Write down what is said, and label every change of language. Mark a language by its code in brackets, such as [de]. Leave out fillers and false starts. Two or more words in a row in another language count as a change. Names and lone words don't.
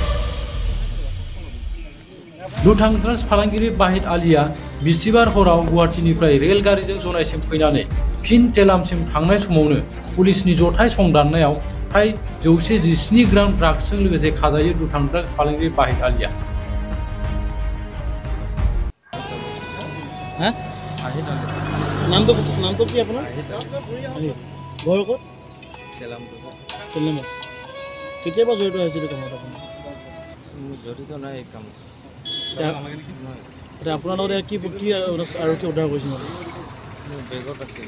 [brx] दुथां ड्राग्स फालांगिरि बाहिद आलीया बिस्तिबार हराव गुवाहाटीनिफ्राय रेलगारिजों जनायसिम फैनानै फिन टेलामसिम थांनाय समावनो पुलिसनि जथाय संदाननायाव फ्राय 117 ग्राम ड्राग्सजों लोगोसे खाजायै दुथां ड्राग्स फालांगिरि बाहिद आलीया। [as] नाम तो কি আপোনাৰ? ঘৰ ক'ত? টেলামত। কেতিয়াবা জড়িত হৈছিল কামত আপুনি? জড়িত নাই এই কামত। আপোনাৰ লগত কি আৰু কি অৰ্ডাৰ কৰিছিল? বেগত আছিল।